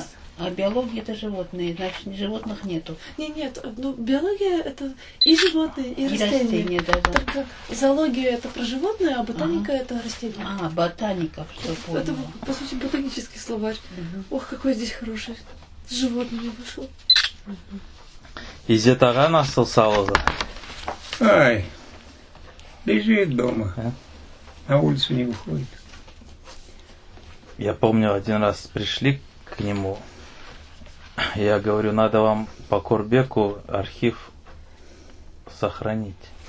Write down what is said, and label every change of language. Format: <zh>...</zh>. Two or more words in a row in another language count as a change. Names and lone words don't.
<ru>А биология это животные, значит, животных нету. Нет, ну биология это и животные, и растения. да. Только зоология это про животные, а ботаника это растения. Ботаника, все поняла. Это, по сути, ботанический словарь. Ох, какой здесь хороший. С животными вышел.</ru> <tr>İzzet nasıl sağladı?</tr> <ru>Ай, лежит дома. А? На улицу не выходит. Я помню, один раз пришли к нему. Я говорю, надо вам по Корбеку архив сохранить.</ru>